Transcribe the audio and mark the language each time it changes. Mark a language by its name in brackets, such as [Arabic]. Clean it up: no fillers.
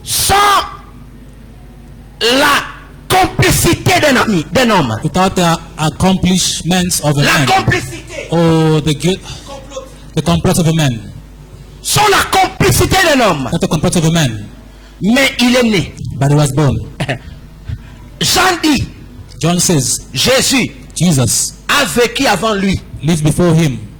[French] sans la complicité d'un homme. [English] without the accomplishments of a [French] La [English] man [French] complicité. [English] or the complot of a man. [French] Sans la complicité d'un homme. [English] Not the complot of a man, [French] Mais il est né. [English] but he was born. [French] Jean dit, [English] John says [French] Jésus [English] Jesus [French] a vécu avant lui. [English] lived before him.